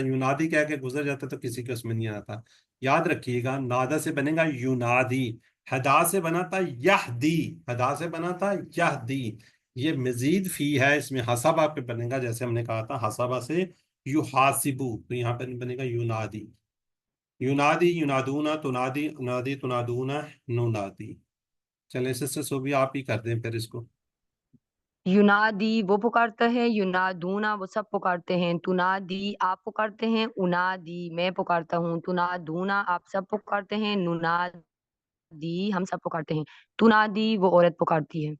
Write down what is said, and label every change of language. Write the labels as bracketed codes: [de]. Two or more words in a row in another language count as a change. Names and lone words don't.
[ur] یونادی کہہ کے گزر جاتا تو کسی کے اس میں نہیں آتا. یاد رکھیے گا نادا سے بنے گا یونادی، ہدا سے بنا تھا یہدی، ہدا سے بنا تھا یہدی. یہ مزید فی ہے اس میں. حسبہ پہ بنے گا جیسے ہم نے کہا تھا حسبہ سے یحاسبو، تو یہاں پہ بنے گا یونادی. [ar] یونادی ینادونا، تنادی انادی تنادونا نونادی. [ur] چلیں سسٹر صوبی آپ ہی کر دیں پھر اس کو. یونادی وہ پکارتا ہے، یونادونا وہ سب پکارتے ہیں، تنادی آپ پکارتے ہیں، انادی میں پکارتا ہوں، تنادونا آپ سب پکارتے ہیں، ننادی ہم سب پکارتے ہیں، تنادی وہ عورت پکارتی ہے.